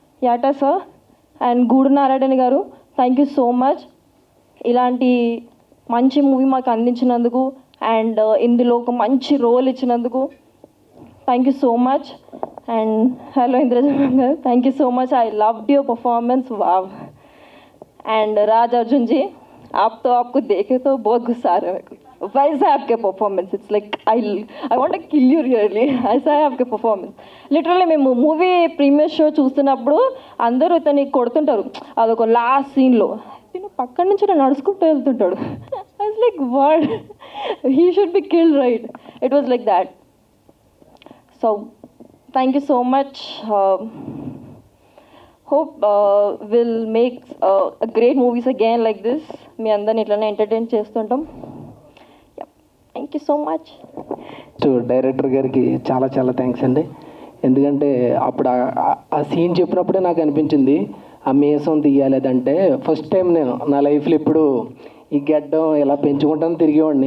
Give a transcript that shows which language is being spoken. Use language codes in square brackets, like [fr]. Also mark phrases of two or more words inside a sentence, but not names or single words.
[te] యాటా సార్ అండ్ గూడు నారాయణ గారు, [en] thank you so much [te] ఇలాంటి మంచి మూవీ మాకు అందించినందుకు అండ్ ఇందులో ఒక మంచి రోల్ ఇచ్చినందుకు [en] thank you so much. [te] అండ్ హలో ఇంద్రజ మ్యామ్ గారు, [en] thank you so much. I loved your performance, wow. [hi] एंड राज अर्जुन जी, आप तो आपको देखे तो बहुत गुस्सा आ रहा है मेरे को. वैसा है आपके परफॉर्मेंस, [en] it's like I want to kill you really. [hi] ऐसा है आपके परफॉर्मेंस. [te] లిటరల్లీ మేము [en] movie premiere show [te] చూస్తున్నప్పుడు అందరూ ఇతన్ని కొడుతుంటారు, అదొక లాస్ట్ సీన్లో నేను పక్కన నుంచి నడుచుకుంటూ వెళ్తుంటాడు. [en] I was like what, he should be killed right. it was like that. So thank you so much. Hope we'll make great movies again like this. [te] మీ అందరిని ఇట్లానే ఎంటర్టైన్ చేస్తుంటాం. [en] thank you so much. [te] డైరెక్టర్ గారికి చాలా చాలా థ్యాంక్స్ అండి. ఎందుకంటే అప్పుడు ఆ సీన్ చెప్పినప్పుడే నాకు అనిపించింది ఆ మీసం తీయాలి. అదంటే [en] first time [te] నేను నా లైఫ్లో ఇప్పుడు ఈ గడ్డం ఇలా పెంచుకుంటాను తిరిగేవాడిని.